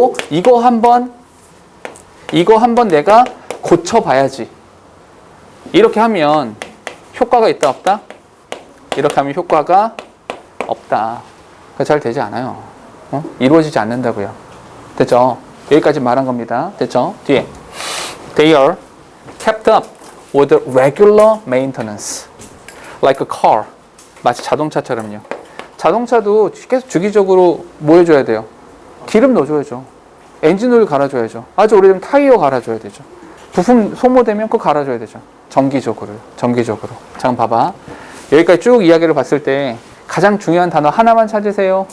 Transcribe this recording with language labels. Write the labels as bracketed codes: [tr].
[ko] 이거 한번 내가 고쳐봐야지. 이렇게 하면 효과가 있다, 없다? 이렇게 하면 효과가 없다. 잘 되지 않아요. 이루어지지 않는다고요. 됐죠? 여기까지 말한 겁니다. 됐죠? 뒤에. [en] They are kept up with regular maintenance. Like a car. [ko] 마치 자동차처럼요. 자동차도 계속 주기적으로 뭐 해줘야 돼요? 기름 넣어줘야죠. 엔진오일 갈아줘야죠. 아주 오래되면 타이어 갈아줘야 되죠. 부품 소모되면 그거 갈아줘야 되죠. 정기적으로. 잠깐 봐봐. 여기까지 쭉 이야기를 봤을 때 가장 중요한 단어 하나만 찾으세요.